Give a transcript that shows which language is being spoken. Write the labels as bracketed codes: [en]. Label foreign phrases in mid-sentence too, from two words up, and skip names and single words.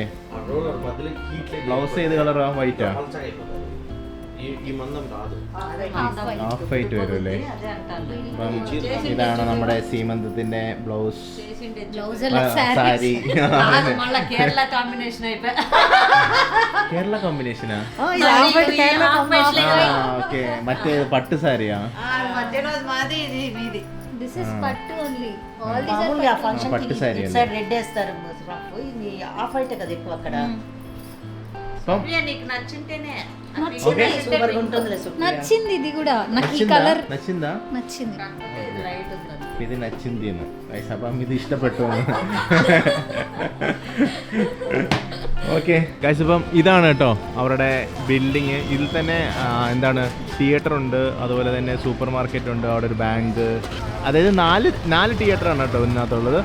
[ml] ബ്ലൗസ് ഏത് കളറാ? വൈറ്റാ? [en] half white [ml] വരും അല്ലേ? അപ്പം ഇതാണ് നമ്മുടെ സീമന്തത്തിന്റെ ബ്ലൗസ്, സാരി. കേരള കോമ്പിനേഷനാ? ഓക്കെ. മറ്റേ പട്ട് സാരിയാ? [te] పట్టు సారీ రెడ్ వేస్తారు ఇది [en] off white [te] కదా ఎక్కువ అక్కడ. నీకు నచ్చింటేనే సూపర్ గా ఉంటుంది. నచ్చింది ఇది కూడా నాకు. ఈ కలర్ నచ్చిందా? నచ్చింది. ఇది నచ్చింది. [ml] അപ്പം ഇത് ഇഷ്ടപ്പെട്ടു. [en] okay guys, [ml] ഇപ്പം ഇതാണ് കേട്ടോ അവരുടെ ബിൽഡിങ്. ഇതിൽ തന്നെ എന്താണ് തിയേറ്റർ ഉണ്ട്, അതുപോലെ തന്നെ [en] super market [ml] ഉണ്ട്, അവിടെ ഒരു ബാങ്ക്. അതായത് നാല് തിയേറ്ററാണ് കേട്ടോ ഇതിനകത്തുള്ളത്.